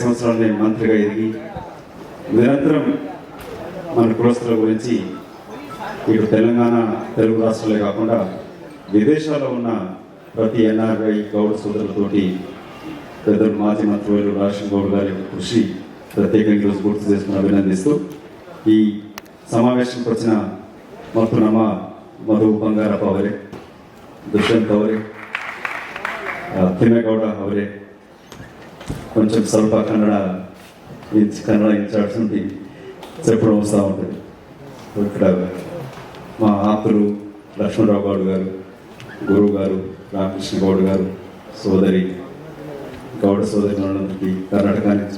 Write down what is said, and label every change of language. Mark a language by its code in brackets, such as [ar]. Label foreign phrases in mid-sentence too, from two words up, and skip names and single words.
[te] సంవత్సరాలు నేను మంత్రిగా ఎదిగి నిరంతరం మన కులస్తుల గురించి ఇటు తెలంగాణ తెలుగు రాష్ట్రాలే కాకుండా విదేశాల్లో ఉన్న ప్రతి ఎన్ఆర్ఐ గౌడ సోదరులతోటి పెద్దలు మాజీ మంత్రివర్యులు రాజశేఖర్ గౌడ్ గారి కృషి ప్రత్యేకంగా ఈరోజు గుర్తు చేసుకుని అభినందిస్తూ, ఈ సమావేశానికి వచ్చిన [kn] ಮತ್ತು ನಮ್ಮ ಮಧು ಬಂಗಾರಪ್ಪ ಅವರೇ, ದುಷ್ಯಂತ್ ಅವರೇ, ತಿಮ್ಮೇಗೌಡ ಅವರೇ, [te] కొంచెం ಸ್ವಲ್ಪ కన్నడ ఇన్ఛార్జ్ ఉండి చెప్పడం వస్తూ ఉంటుంది. ఇక్కడ మా ఆపులు లక్ష్మణరావు గౌడ్ గారు, గురువు గారు, రామకృష్ణ గౌడ్ గారు, సోదరి గౌడ సోదరులందరికీ, కర్ణాటక నుంచి,